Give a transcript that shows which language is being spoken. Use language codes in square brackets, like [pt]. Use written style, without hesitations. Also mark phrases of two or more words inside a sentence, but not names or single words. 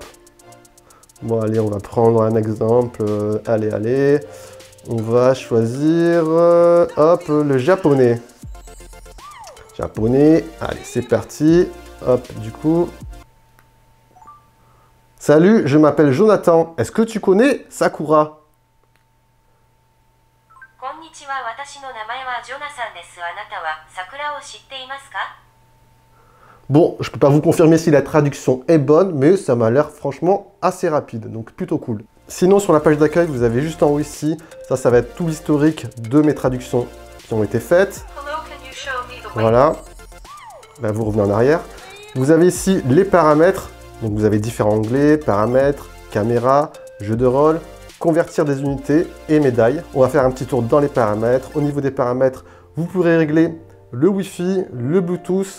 [fr] Bon allez, on va prendre un exemple. Allez. On va choisir hop, le japonais. Allez, c'est parti. Hop, du coup, Salut, je m'appelle Jonathan. Est-ce que tu connais Sakura? [ja] こんにちは、私の名前はジョナサンです。あなたは桜を知っていますか？ [fr] Bon, je peux pas vous confirmer si la traduction est bonne, mais ça m'a l'air franchement assez rapide, donc plutôt cool. Sinon, sur la page d'accueil, vous avez juste en haut ici, ça va être tout l'historique de mes traductions qui ont été faites. [en] Hello, can you show me the way? [fr] Voilà. Là, vous revenez en arrière. Vous avez ici les paramètres. Donc, vous avez différents onglets, paramètres, caméra, jeu de rôle, convertir des unités et médailles. On va faire un petit tour dans les paramètres. Au niveau des paramètres, vous pourrez régler le Wi-Fi, le Bluetooth.